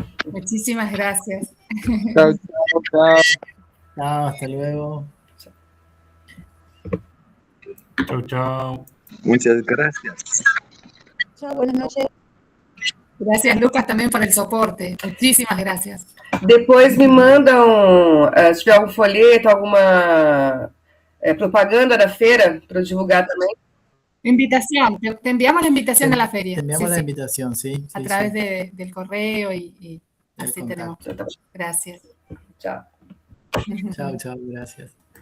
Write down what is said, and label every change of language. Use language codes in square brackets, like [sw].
[es] Muchísimas gracias. Chao. Hasta luego. Chao. Muchas gracias. Chao, buenas noches. Gracias, Lucas, también por el soporte. Muchísimas gracias. [pt] Depois me mandam, se tiver algum folheto, alguma propaganda da feira para divulgar também. [es] Invitación, te enviamos la invitación a la feria. Te enviamos la invitación, sí. A través del correo y así tenemos. Gracias. Chao. Chao, chao, gracias.